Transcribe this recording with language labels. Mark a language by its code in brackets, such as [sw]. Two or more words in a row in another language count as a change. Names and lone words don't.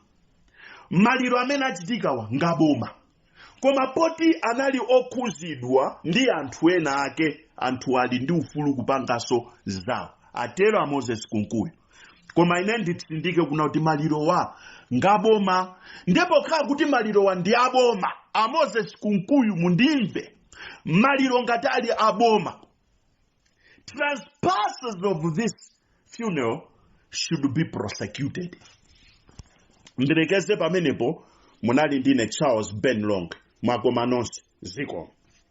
[ny] Maliro amene achitika wa ngaboma. Koma poti anali okhuzidwa ndi anthu ena ake anthu ali ndi ufulu kupangaso zawo. Atero a Moses Kunkuyu. Koma ine nditsindike kuna kuti maliro wa ngaboma. Ndipo khala kuti maliro wa ndi aboma. A Moses Kunkuyu mundimve. Maliro ngati ali aboma. [en] Trespassers of this funeral should be prosecuted. [ny] Ndirekeze pamenepo munali ndine Charles Ben Longwe. Mwakoma nonse dziko.